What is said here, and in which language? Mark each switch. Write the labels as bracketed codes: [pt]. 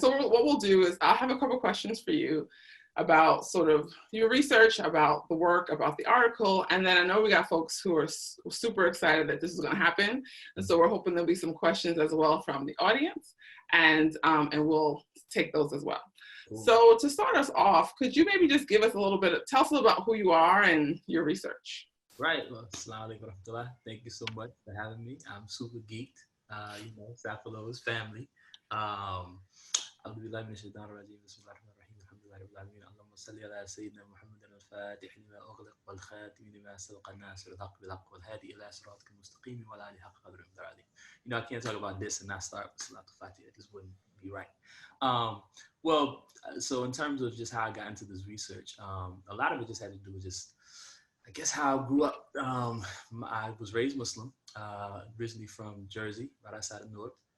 [en] So what we'll do is I'll have a couple questions for you about sort of your research, about the work, about the article, and then I know we got folks who are super excited that this is going to happen, and so we're hoping there'll be some questions as well from the audience, and we'll take those as well. Cool. So to start us off, could you maybe just give us a little bit tell us about who you are and your research? Right. Well, assalamu alaikum warahmatullah. Thank you so much for having me. I'm super geeked. Sapelo is family. [ar] أعوذ بالله من الشيطان الرجيم بسم الله الرحمن الرحيم الحمد لله رب العالمين اللهم صل على سيدنا محمد الفاتح لما أغلق والخاتم لما سبق الناصر الحق بالحق والهادي إلى صراطك المستقيم وعلى آله حق قدره ومقداره العظيم. [en] I can't talk about this and not start with Salatul Fatih. It just wouldn't be right. Well, so in terms of just how I got into this research, a lot of it just had to do with just, I guess, how I grew up. I was raised Muslim, originally from Jersey, right outside of Newark.